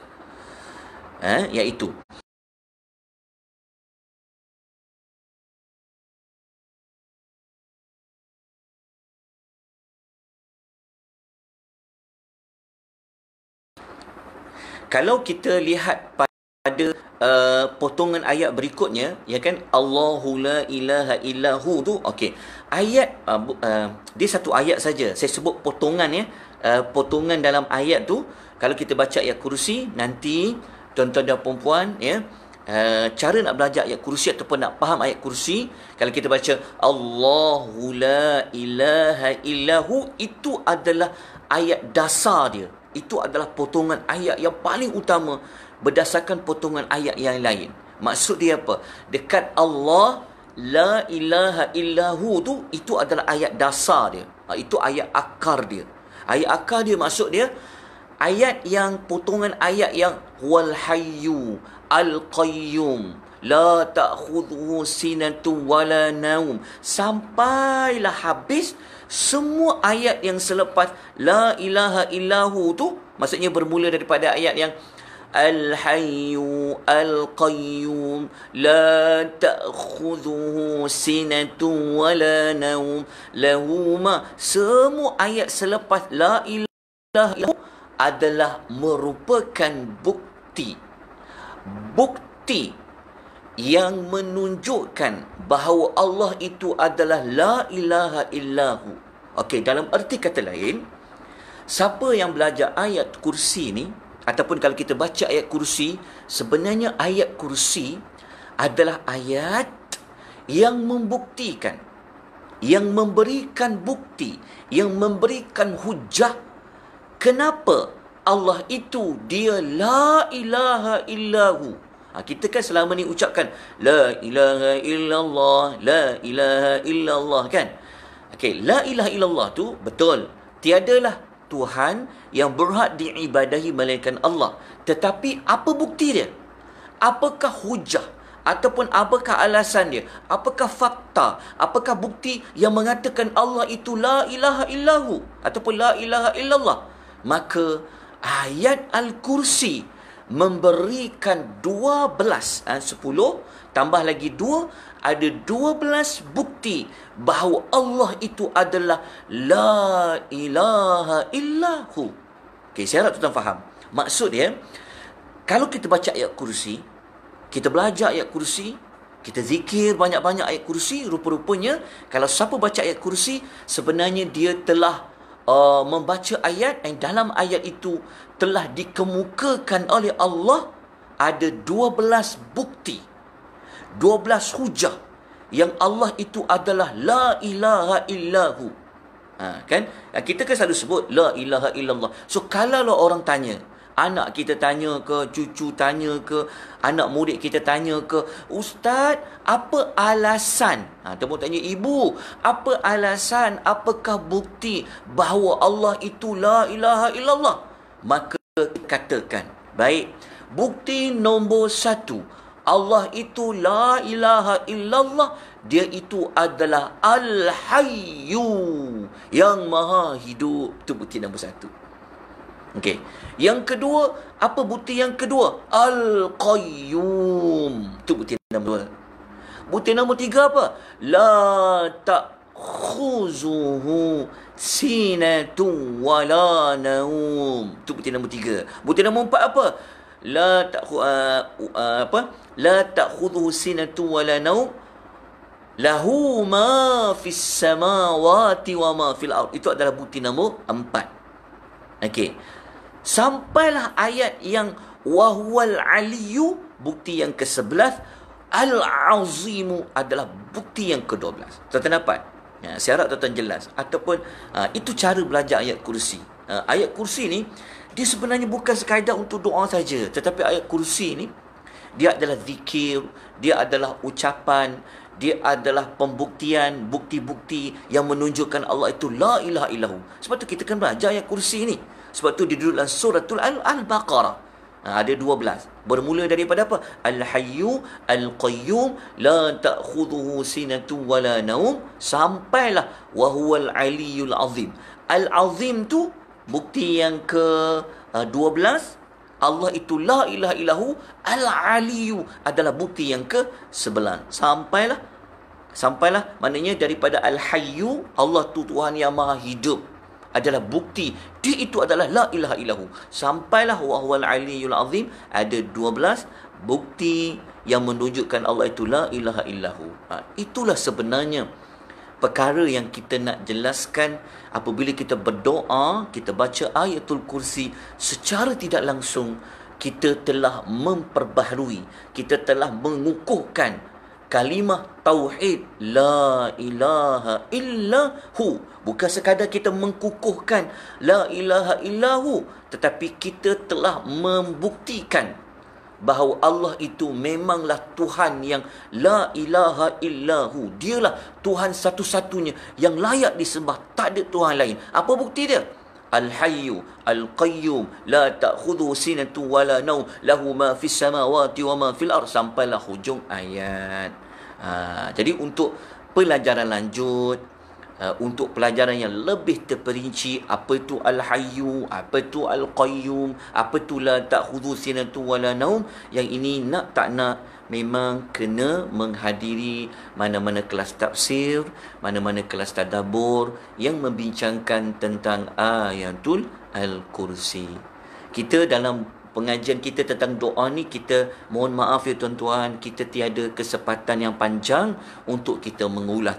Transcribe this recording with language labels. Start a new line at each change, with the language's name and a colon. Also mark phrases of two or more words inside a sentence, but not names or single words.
Malay: iaitu kalau kita lihat pada potongan ayat berikutnya, ya kan,
Arabic: الله لا إله إلا هو
Malay: tu, okey, ayat dia satu ayat saja. Saya sebut potongan ya, potongan dalam ayat tu. Kalau kita baca ayat kursi, nanti tuan-tuan dan puan-puan ya, cara nak belajar ayat kursi ataupun nak faham ayat kursi, kalau kita baca
Arabic: الله لا إله إلا هو,
Malay: itu adalah ayat dasar dia. Itu adalah potongan ayat yang paling utama berdasarkan potongan ayat yang lain. Maksud dia apa? Dekat
Arabic: الله لا إله إلا هو
Malay: tu, itu adalah ayat dasar dia. Itu ayat akar dia. Ayat akar dia maksud dia ayat yang potongan ayat yang
Arabic: والحي القيوم لا تأخذه سنة ولا نوم,
Malay: sampailah habis semua ayat yang selepas la
Arabic: إله إلا هو
Malay: tu, maksudnya bermula daripada ayat yang
Arabic: الحي القيوم لا تأخذه سنة ولا نوم له ما,
Malay: semua ayat selepas
Arabic: لا إله إلا هو
Malay: adalah merupakan bukti yang menunjukkan bahawa Allah itu adalah
Arabic: لا إله إلا هو.
Malay: Okey, dalam erti kata lain, siapa yang belajar ayat kursi ni, ataupun kalau kita baca ayat kursi, sebenarnya ayat kursi adalah ayat yang membuktikan, yang memberikan bukti, yang memberikan hujah kenapa Allah itu dia
Arabic: لا إله إلا هو.
Malay: Kita kan selama ni ucapkan
Arabic: لا إله إلا الله, لا إله إلا الله
Malay: kan. Okey,
Arabic: لا إله إلا الله
Malay: tu betul, tiadalah Tuhan yang berhak diibadahi melainkan Allah. Tetapi apa bukti dia? Apakah hujah ataupun apakah alasan dia? Apakah fakta? Apakah bukti yang mengatakan Allah itu
Arabic: لا إله إلا هو
Malay: ataupun
Arabic: لا إله إلا الله?
Malay: Maka ayat al-kursi memberikan 12, 10 tambah lagi 2, ada 12 bukti bahawa Allah itu adalah
Arabic: لا إله إلا هو.
Malay: Okey, saya harap tuan faham. Maksud dia, kalau kita baca ayat kursi, kita belajar ayat kursi, kita zikir banyak-banyak ayat kursi, rupa-rupanya kalau siapa baca ayat kursi, sebenarnya dia telah membaca ayat yang dalam ayat itu telah dikemukakan oleh Allah ada 12 bukti, 12 hujah yang Allah itu adalah
Arabic: لا إله إلا هو.
Malay: Kan? Kita kan selalu sebut
Arabic: لا إله إلا الله.
Malay: So kalau orang tanya, anak kita tanya ke, cucu tanya ke, anak murid kita tanya ke, Ustaz, apa alasan? Temu tanya ibu, apa alasan, apakah bukti bahawa Allah itu
Arabic: لا إله إلا الله?
Malay: Maka katakan, baik, bukti nombor 1, Allah itu
Arabic: لا إله إلا الله,
Malay: dia itu adalah Al-Hayyu, yang maha hidup. Itu bukti nombor 1. Okey. Yang kedua, apa bukti yang kedua? Al-Qayyum. Itu bukti nombor 2. Bukti nombor 3 apa?
Arabic: لا تأخذه سنة ولا نوم.
Malay: Itu bukti nombor 3. Bukti nombor 4 apa?
Arabic: لا تأخذه سنة ولا نوم له ما في السماوات وما في الأرض.
Malay: Itu adalah bukti nombor 4. Okey. Sampailah ayat yang
Arabic: وهو العلي,
Malay: bukti yang ke-11, al-azimu adalah bukti yang ke-12. Tuan-tuan dapat? Saya harap tuan-tuan jelas. Ataupun itu cara belajar ayat kursi. Ayat kursi ni dia sebenarnya bukan sekadar untuk doa saja, tetapi ayat kursi ni dia adalah zikir, dia adalah ucapan, dia adalah pembuktian, bukti-bukti yang menunjukkan Allah itu
Arabic: لا إله إلا هو.
Malay: Sebab tu kita kan belajar ayat kursi ni. Sebab tu dia duduk dalam suratul Al-Baqarah. Ada 12. Bermula daripada apa?
Arabic: الحي القيوم لا تأخذه سنة ولا نوم, sampailah وهو العلي العظيم.
Malay: Al-Azim tu bukti yang ke-12, Allah itu
Arabic: لا إله إلا هو.
Malay: Al-Aliyu adalah bukti yang ke-11. Sampailah maknanya daripada Al-Hayyu, Allah tu Tuhan yang maha hidup, adalah bukti dia itu adalah
Arabic: لا إله إلا هو. Sampailah وهو العلي العظيم,
Malay: ada 12 bukti yang menunjukkan Allah itu
Arabic: لا إله إلا هو.
Malay: Itulah sebenarnya perkara yang kita nak jelaskan apabila kita berdoa, kita baca ayatul kursi, secara tidak langsung kita telah memperbaharui, kita telah mengukuhkan kalimah tauhid
Arabic: لا إله إلا هو.
Malay: Bukan sekadar kita mengukuhkan
Arabic: لا إله إلا هو,
Malay: tetapi kita telah membuktikan bahawa Allah itu memanglah Tuhan yang
Arabic: لا إله إلا هو.
Malay: Dialah Tuhan satu-satunya yang layak disembah, tak ada Tuhan lain. Apa bukti dia?
Arabic: الحي القيوم لا تأخذه سنة ولا نوم له ما في السماوات وما في الأرض,
Malay: sampailah hujung ayat. Jadi untuk pelajaran lanjut, untuk pelajaran yang lebih terperinci, apa itu Al-Hayyu, apa itu Al-Qayyum, apa itu
Arabic: لا تأخذ سنة ولا نوم,
Malay: yang ini nak tak nak memang kena menghadiri mana-mana kelas tafsir, mana-mana kelas tadabbur yang membincangkan tentang ayatul Al-Kursi. Kita dalam pengajian kita tentang doa ni, kita mohon maaf ya tuan-tuan, kita tiada kesempatan yang panjang untuk kita mengulas.